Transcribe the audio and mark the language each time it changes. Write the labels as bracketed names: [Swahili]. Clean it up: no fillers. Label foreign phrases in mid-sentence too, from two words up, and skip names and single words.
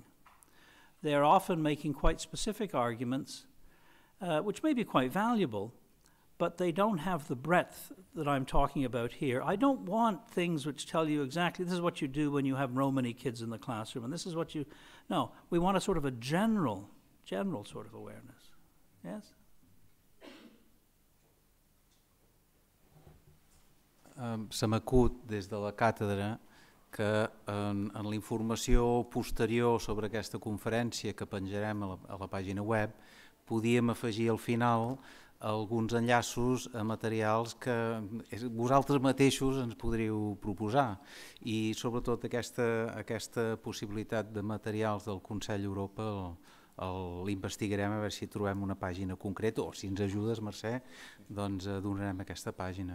[English] They're often making quite specific arguments, which may be quite valuable, but they don't have the breadth that I'm talking about here. I don't want things which tell you exactly, this is what you do when you have Romani kids in the classroom, and this is what you... No, we want a sort of a general sort of awareness. Yes? [Catalan] Se m'acut des de la càtedra que en la informació posterior sobre aquesta conferència que penjarem a la pàgina web podíem afegir al final alguns enllaços a materials que vosaltres mateixos ens podríeu proposar, i sobretot aquesta possibilitat de materials del Consell Europa l'investigarem a veure si trobem una pàgina concreta, o si ens ajudes, Mercè, doncs donarem aquesta pàgina.